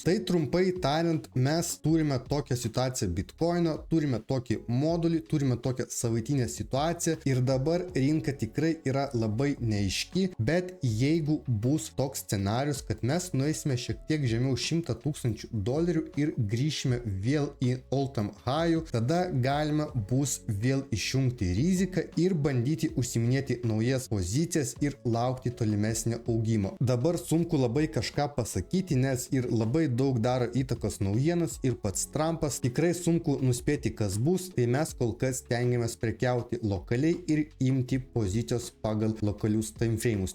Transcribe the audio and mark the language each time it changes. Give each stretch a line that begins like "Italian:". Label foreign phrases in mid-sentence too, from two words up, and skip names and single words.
Lithuanian: Tai trumpai tariant, mes turime tokią situaciją Bitcoino, turime tokį modulį, turime tokią savaitinę situaciją ir dabar rinka tikrai yra labai neaiški, bet jeigu bus toks scenarius, kad mes nueisime šiek tiek žemiau $100,000 ir grįšime vėl į
English: all-time high,
Lithuanian: tada galima bus vėl išjungti riziką ir bandyti užsiminėti naujas pozicijas ir laukti tolimesnio augimo. Dabar sunku labai kažką pasakyti, nes ir labai daug daro įtakos naujienos ir pats Trumpas, tikrai sunku nuspėti, kas bus, tai mes kol kas stengiamės prekiauti lokaliai ir imti pozicijos pagal lokalius timeframes.